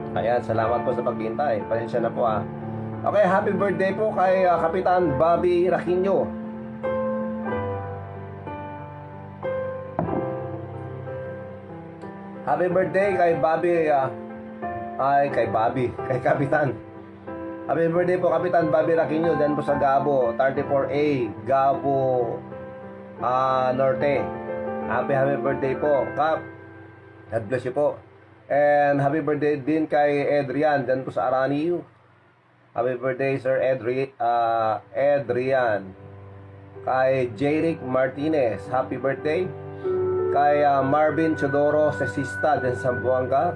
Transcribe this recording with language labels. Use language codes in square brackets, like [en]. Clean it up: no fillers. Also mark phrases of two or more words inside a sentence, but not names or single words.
[tl] Ayan, salamat po sa paghihintay. Pasensya na po ah. Okay, [en] happy birthday [tl] po kay Kapitan Bobby Raquinho. [en] Happy birthday [tl] kay Bobby kay Kapitan. [en] Happy birthday [tl] po Kapitan Bobby Raquinho dyan po sa Gabo 34A Gabo Norte. [en] Happy birthday po Kap. God bless you po. And happy birthday [tl] din kay Adrian dyan po sa Araniu. [en] Happy birthday Sir Adrian. Kay Jeric Martinez, happy birthday. [tl] Kay Marvin Chodoro Sesista dyan sa Zamboanga.